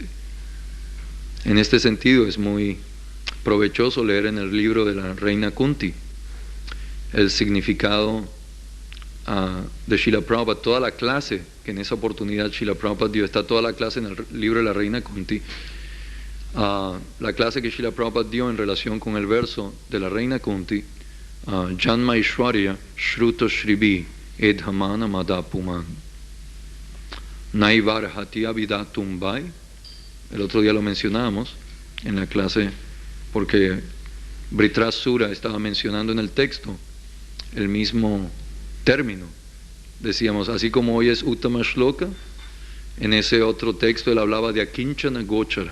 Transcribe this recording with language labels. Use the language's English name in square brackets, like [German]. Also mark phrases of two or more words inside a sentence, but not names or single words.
[Spanish] En este sentido es muy provechoso leer en el libro de la reina Kunti el significado de Srila Prabhupada, toda la clase que en esa oportunidad Srila Prabhupada dio, está toda la clase en el libro de la reina Kunti. La clase que Srila Prabhupada dio en relación con el verso de la reina Kunti, [Sanskrit] जन्म ऐश्वर्य श्रुत श्रीभिः एधमान मदः पुमान् नैव अर्हति अभिधातुं वै. [Spanish] El otro día lo mencionamos en la clase porque Vritrasura estaba mencionando en el texto el mismo término. Decíamos, así como hoy es [Sanskrit] उत्तमश्लोक, [Spanish] en ese otro texto él hablaba de [Sanskrit] अकिञ्चनगोचर.